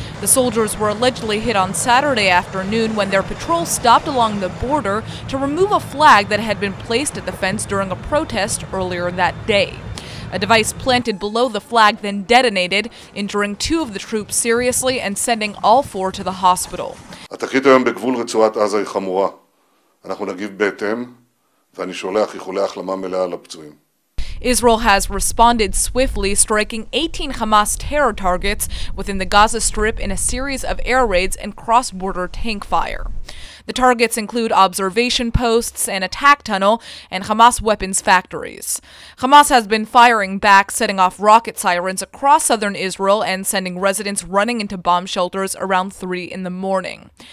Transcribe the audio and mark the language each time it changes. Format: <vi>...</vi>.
<en>The soldiers were allegedly hit on Saturday afternoon when their patrol stopped along the border to remove a flag that had been placed at the fence during a protest earlier that day. A device planted below the flag then detonated, injuring 2 of the troops seriously and sending all 4 to the hospital.</en> <he>התקרית היום בגבול רצועת עזה היא חמורה. אנחנו נגיב בהתאם, ואני שולח איחולי החלמה מלאה לפצועים.</he> <en>Israel has responded swiftly, striking 18 Hamas terror targets within the Gaza Strip in a series of air raids and cross-border tank fire. The targets include observation posts, an attack tunnel, and Hamas weapons factories. Hamas has been firing back, setting off rocket sirens across southern Israel and sending residents running into bomb shelters around 3 in the morning.</en>